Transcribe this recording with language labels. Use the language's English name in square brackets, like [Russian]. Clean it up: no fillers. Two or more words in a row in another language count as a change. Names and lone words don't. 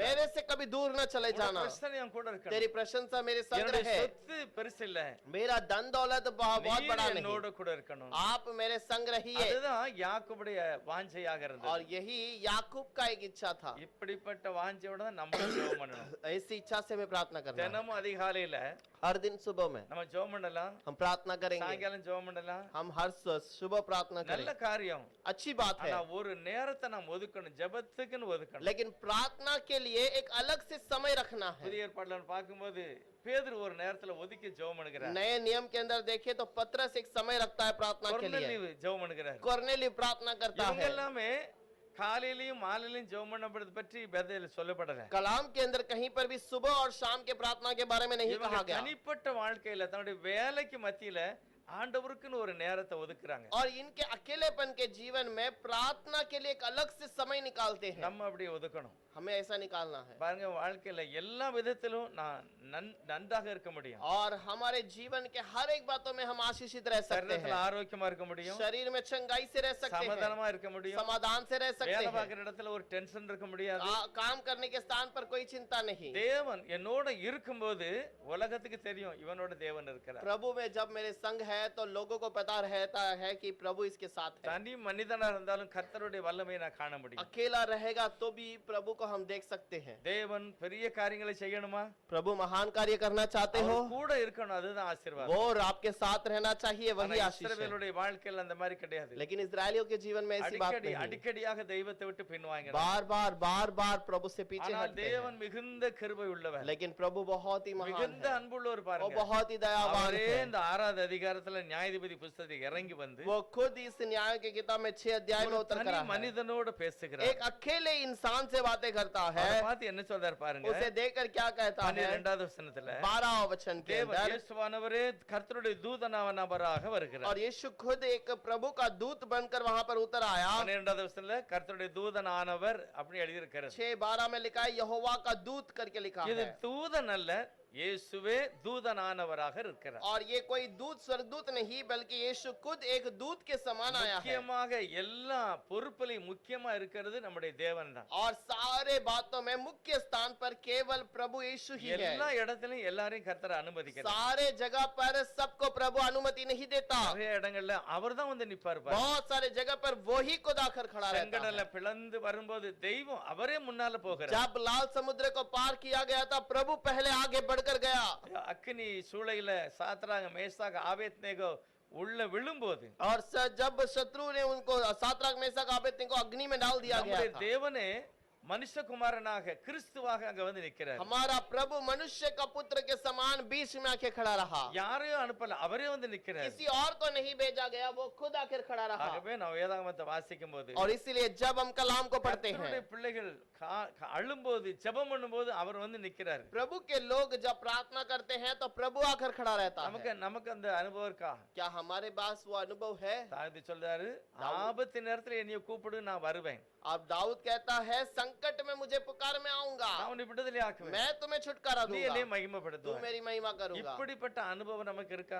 [Hindi] मेरे से कभी दूर न चले जाना, [Tamil] பிரச்சனை என் கூட இருக்கணும், [Hindi] तेरी प्रशंसा मेरे संग [Tamil] என்னுடைய [Hindi] रहे, [Tamil] சொத்து பெருசு இல்ல, [Hindi] मेरा धन दौलत बहुत [Tamil] நீர் [Hindi] बड़ा नहीं, [Tamil] என்னோட கூட இருக்கணும். [Hindi] आप मेरे संग रहिए। [Tamil] அதுதான் யாக்கோபுடைய வாஞ்சையாக [Hindi] और [Tamil] இருந்தது. [Hindi] यही याकूब का एक इच्छा था। [Tamil] இப்படிப்பட்ட வாஞ்சையோட தான் நம்ம ஜெபம் பண்ணணும். [Hindi] ऐसी इच्छा से मैं प्रार्थना करना। [Tamil] தினமும் அதிகாலையில [Hindi] हर दिन सुबह में [Tamil] நம்ம ஜெபம் பண்ணலாம், [Hindi] हम प्रार्थना करेंगे, [Tamil] சாயங்காலம் ஜெபம் பண்ணலாம், [Hindi] हम हर सुबह प्रार्थना [Tamil] நல்ல [Hindi] करें, [Tamil] காரியம். [Hindi] अच्छी बात है। [Tamil] ஆனா ஒரு நேரத்தை நாம் ஒதுக்கணும், ஜெபத்துக்குன்னு ஒதுக்கணும். [Hindi] लेकिन प्रार्थना के लिए एक अलग से समय रखना है। [Tamil] புதிய ஏற்பாடுல நம்ம பார்க்கும்போது பேதுரு ஒரு நேரத்துல ஒதுக்கி ஜெபம் பண்ணுகிறார். [Hindi] नए नियम के अंदर देखें तो पतरस एक समय रखता है प्रार्थना के लिए, [Tamil] கொர்நேலியு ஜெபம் பண்ணுகிறார். [Hindi] कोर्नेलियस प्रार्थना करता [Tamil] இவங்க [Hindi] है। [Tamil] எல்லாமே காலையிலயும் மாலையிலயும் ஜெபம் பண்ணப்படுறது பற்றி வேதத்தில் சொல்லப்படல. [Hindi] कलाम के अंदर कहीं पर भी सुबह और शाम के प्रार्थना के बारे में नहीं [Tamil] இவங்க [Hindi] कहा गया। [Tamil] தனிப்பட்ட வாழ்க்கையில தன்னுடைய வேலைக்கு மத்தியில ஆண்டவருக்குன்னு ஒரு நேரத்தை ஒதுக்குறாங்க. [Hindi] और इनके अकेलेपन के जीवन में प्रार्थना के लिए एक अलग से समय निकालते हैं। [Tamil] நம்ம அப்படியே ஒதுக்கணும். [Hindi] हमें ऐसा निकालना है [Tamil] பாருங்க, வாழ்க்கையில எல்லா விதத்திலும் நான் நன்றாக இருக்க முடியும். [Hindi] और हमारे जीवन के हर एक बातों में हम आशीषित रह सकते [Tamil] சரீரத்துல [Hindi] हैं, [Tamil] ஆரோக்கியமா இருக்க முடியும், [Hindi] शरीर में चंगाई से रह सकते हैं, [Tamil] சமாதானமா இருக்க முடியும், [Hindi] समाधान से रह सकते [Tamil] வேலை [Hindi] हैं, [Tamil] பார்க்கிற இடத்துல ஒரு டென்ஷன் இருக்க முடியாது. [Hindi] काम करने के स्थान पर कोई चिंता नहीं। [Tamil] தேவன் என்னோட இருக்கும்போது உலகத்துக்கு தெரியும் இவனோட தேவன் இருக்கிறார். [Hindi] प्रभु में जब मेरे संग है तो लोगों को पता रहता है कि प्रभु इसके साथ है। [Tamil] தனி மனிதனா இருந்தாலும் கர்த்தருடைய வல்லமையை நான் காண முடியும். [Hindi] अकेला रहेगा तो भी प्रभु को हम देख सकते हैं। [Tamil] தேவன் பெரிய காரியங்களை செய்யணுமா? [Hindi] प्रभु महान कार्य करना चाहते हो, [Tamil] அவர் கூட இருக்கணும், அதுதான் ஆசீர்வாதம். [Hindi] वो और आपके साथ रहना चाहिए, [Tamil] ஆனா [Hindi] वही आशीष है। [Tamil] இஸ்ரவேலுடைய வாழ்க்கையில அந்த மாதிரி கிடையாது. [Hindi] लेकिन इस्राएलियों के जीवन में ऐसी बात नहीं। [Tamil] அடிக்கடியாக தெய்வத்தை விட்டு பின்வாங்க. [Hindi] बार बार प्रभु से पीछे [Tamil] ஆனால் [Hindi] हटते हैं। [Tamil] தேவன் மிகுந்த கிருபை உள்ளவர், [Hindi] लेकिन प्रभु बहुत ही महान [Tamil] மிகுந்த [Hindi] है, [Tamil] அன்புள்ளவர். [Hindi] वो [Tamil] பாருங்க, [Hindi] बहुत ही दयावान [Tamil] அவரே [Hindi] है। [Tamil] இந்த 6வது அதிகாரத்துல நியாயாதிபதி புத்தகத்தை இறங்கி வந்து [Hindi] वो खुद इस न्याय के किताब में 6 अध्याय में [Tamil] ஒரு [Hindi] उतर [Tamil] தனி [Hindi] कर है, [Tamil] மனிதனோட பேசுகிறார். [Hindi] एक अकेले इंसान से बातें करता है। [Tamil] அதை பார்த்து என்ன சொல்றார் பாருங்க, [Hindi] उसे देखकर क्या कहता है [Tamil] 12வது வசனத்துல [Hindi] 12 वचन के [Tamil] தேவன் [Hindi] अंदर, [Tamil] இயேசுவானவரே கர்த்தருடைய தூதனானவராக வருகிறார். [Hindi] और यीशु खुद एक प्रभु का दूत बनकर वहां पर उतर आया। [Tamil] 12வது வசனத்துல கர்த்தருடைய தூதனானவர் அப்படி எழுதி இருக்கிறார். [Hindi] 6:12 में लिखा है यहोवा का दूत करके लिखा [Tamil] இது [Hindi] है, [Tamil] தூதன் அல்ல, இயேசுவே தூதனானவராக இருக்கிறார். [Hindi] और ये कोई दूत स्वर्गदूत नहीं बल्कि यीशु खुद एक दूत के समान आया है। [Tamil] முக்கியமாக எல்லா பொறுப்பிலையும் முக்கியமா இருக்கிறது நம்முடைய தேவன் தான். [Hindi] और सारे बातों में मुख्य स्थान पर केवल प्रभु यीशु ही है। [Tamil] எல்லா இடத்திலும் எல்லாரையும் கர்த்தர் அனுமதிக்கிறார். [Hindi] सारे जगह पर सबको प्रभु अनुमति नहीं देता। [Tamil] நிறைய இடங்கள்ல அவர்தான் வந்து நிப்பார் பாருங்க. [Hindi] बहुत सारे जगह पर वो ही खुद आकर खड़ा रहता [Tamil] செங்கடலை [Hindi] है। [Tamil] பிளந்து வரும்போது தெய்வம் அவரே முன்னால போகிறார். [Hindi] जब लाल समुद्र को पार किया गया था प्रभु पहले आगे बढ़कर गया। [Tamil] அக்கினி சூளையில சாத்ராக் மேஷாக் ஆபேத்நேகோ உள்ள விழும்போது [Hindi] और जब शत्रु ने उनको सातराक मेशक आबेदनेगो को अग्नि में डाल दिया गया [Tamil] நம்முடைய [Hindi] था, [Tamil] தேவனே மனுஷகுமாரனாக கிறிஸ்துவாக அங்க வந்து நிக்கிறார். [Hindi] हमारा प्रभु मनुष्य का पुत्र के समान बीच में आके खड़ा रहा। [Tamil] யாரையும் அனுப்பல, அவரே வந்து நிக்கிறார். [Hindi] किसी और को नहीं भेजा गया, वो खुद आकर खड़ा रहा। [Tamil] ஆகவே நான் வேதாகமத்தை வாசிக்கும் போது [Hindi] और इसीलिए जब हम कलाम को पढ़ते हैं, [Tamil] கர்த்தருடைய பிள்ளைகள் அழும்போது ஜெபம் பண்ணும்போது அவர் வந்து நிக்கிறார். [Hindi] प्रभु के लोग जब प्रार्थना करते हैं तो प्रभु आकर खड़ा रहता [Tamil] நமக்கு [Hindi] है। [Tamil] நமக்கு அந்த அனுபவம் இருக்கா? [Hindi] क्या हमारे पास वो अनुभव है? [Tamil] தாவீது சொல்றாரு, ஆபத்து நேரத்துல என்னைய கூப்பிடு, நான் வருவேன், [Hindi] अब दाऊद कहता है संकट में मुझे पुकार में आऊंगा, [Tamil] நான் உன்னை விடுதலை ஆக்குவேன், [Hindi] मैं तुम्हें छुटकारा [Tamil] நீ [Hindi] दूंगा, [Tamil] என்னை [Hindi] तू [Tamil] மகிமைப்படுத்துவாய். [Hindi] मेरी महिमा करूंगा। [Tamil] இப்படிப்பட்ட அனுபவம் நமக்கு இருக்கா?